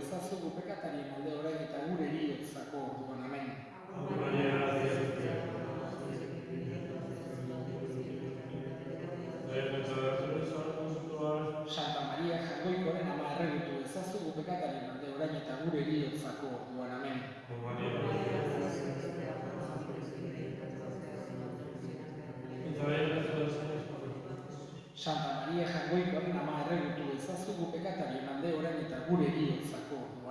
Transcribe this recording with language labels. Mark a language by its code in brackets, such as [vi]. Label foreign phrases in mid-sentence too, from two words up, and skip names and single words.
[eu] ezazugu pekatarien alde orain eta gure heriotzako orduan. Amen. [la] Ave Maria, gratia plena, benedicta tu in mulieribus, [eu] Santa Maria Jaungoikoaren ama erregutu ezazugu pekatarien alde orain eta gure heriotzako orduan. Amen. [la] Ave Maria, gratia [eu] Santa Maria Jaungoikoaren ama erregutu ezazugu pekatarien alde orain eta gure heriotzako orduan.